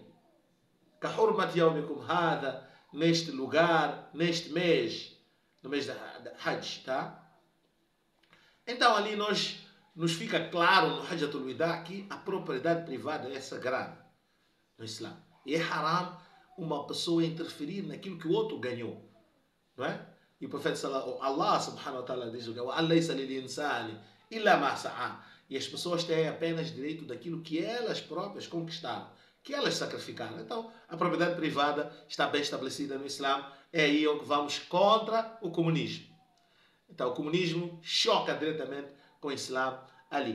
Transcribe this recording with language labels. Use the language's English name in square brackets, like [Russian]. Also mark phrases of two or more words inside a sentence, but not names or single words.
[Arabic] كحرمة يومكم هذا, [Portuguese] neste lugar, neste mês, no mês da Hajj, tá? Então ali nos fica claro no Hajjatul Wida que a propriedade privada é sagrada no Islã. E é haram uma pessoa interferir naquilo que o outro ganhou, não é? E o profeta [Arabic] الله سبحانه وتعالى [Portuguese] diz o que e as pessoas têm apenas direito daquilo que elas próprias conquistaram, que elas sacrificaram. Então, a propriedade privada está bem estabelecida no Islã. É aí onde vamos contra o comunismo. Então, o comunismo choca diretamente com o Islã ali.